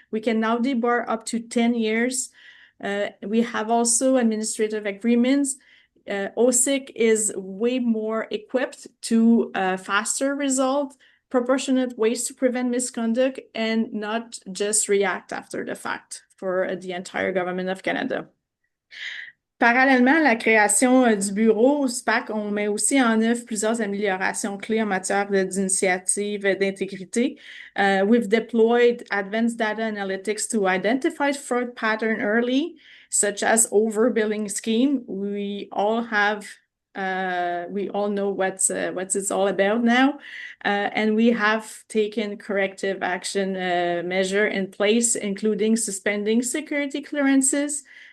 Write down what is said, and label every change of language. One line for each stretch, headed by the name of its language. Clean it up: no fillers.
English: We can now debar up to 10 years. We have also administrative agreements. OSIC is way more equipped to faster result, proportionate ways to prevent misconduct, and not just react after the fact for the entire government of Canada.
French: Parallèlement à la création du bureau SPAC, on met aussi en œuvre plusieurs améliorations clés en matière d'initiatives d'intégrité.
English: We've deployed advanced data analytics to identify fraud pattern early, such as overbilling scheme. We all know what it's all about now, and we have taken corrective action measure in place, including suspending security clearances.